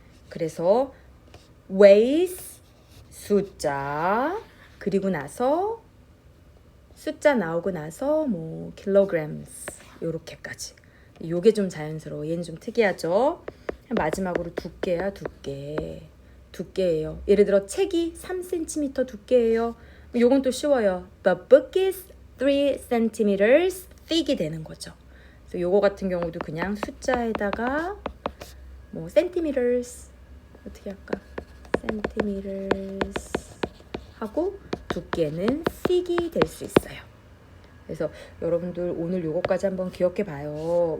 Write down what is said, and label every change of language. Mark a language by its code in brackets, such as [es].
[ko] 그래서 weighs 숫자 그리고 나서 숫자 나오고 나서 뭐 kilograms 요렇게까지. 요게 좀 자연스러워. 얘는 좀 특이하죠. 마지막으로 두께야 두께. 두께예요. 예를 들어 책이 3cm 두께예요. 요건 또 쉬워요. [en] The book is 3cm thick [ko] 이 되는 거죠. 그래서 요거 같은 경우도 그냥 숫자에다가 뭐 centimeters 어떻게 할까? centimeters 하고 두께는 thick이 될 수 있어요. 그래서 여러분들 오늘 요거까지 한번 기억해 봐요.